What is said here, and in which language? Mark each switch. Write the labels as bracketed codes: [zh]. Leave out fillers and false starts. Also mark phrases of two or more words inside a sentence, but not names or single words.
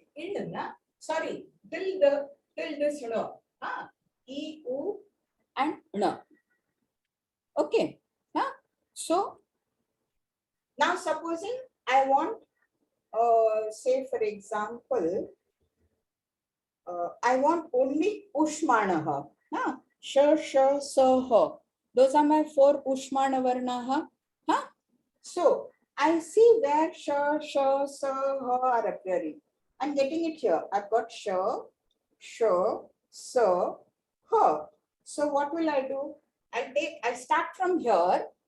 [en] In, sorry, till this, E, U, and N. Okay. So, now supposing I want, say for example, I want only Ushmanaha. [sa] Sh, sh, sa, ha. [en] Those are my 4 [sa] Ushmana Varnaha. [en] So, I see where [sa] sh, sh, sa, ha [en] are appearing. I'm getting it here. I've got [sa] sh, sh, sa, ha. [en] So, what will I do? I start from here.